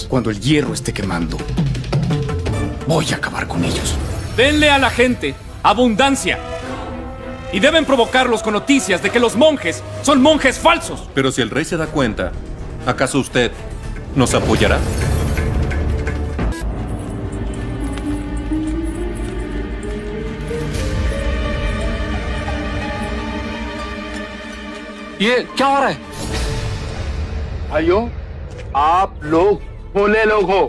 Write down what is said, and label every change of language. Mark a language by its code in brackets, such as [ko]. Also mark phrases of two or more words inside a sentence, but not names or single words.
[es] Cuando el hierro esté quemando, voy a acabar con ellos. Denle a la gente abundancia. Y deben provocarlos con noticias de que los monjes son monjes falsos. Pero si el rey se da cuenta, ¿acaso usted nos apoyará? [hi] ये क्या हो रहा है? भाइयों, आप लोग भोले लोग हो।